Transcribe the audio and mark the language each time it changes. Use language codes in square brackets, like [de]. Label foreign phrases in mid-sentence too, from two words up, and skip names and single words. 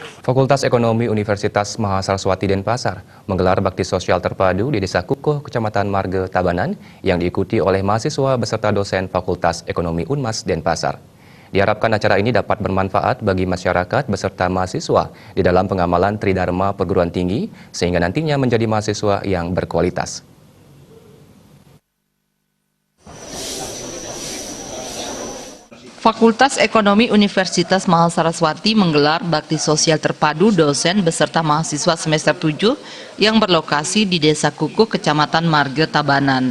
[id] Fakultas Ekonomi Universitas Mahasiswati Denpasar menggelar bakti sosial terpadu di Desa Kukuh, Kecamatan Marga, Tabanan yang diikuti oleh mahasiswa beserta dosen Fakultas Ekonomi Unmas Denpasar. Diharapkan acara ini dapat bermanfaat bagi masyarakat beserta mahasiswa di dalam pengamalan Tridharma perguruan tinggi sehingga nantinya menjadi mahasiswa yang berkualitas. Fakultas Ekonomi Universitas Mahasiswati menggelar bakti sosial terpadu dosen beserta mahasiswa semester 7 yang berlokasi di Desa Kukuh, Kecamatan Marga, Tabanan.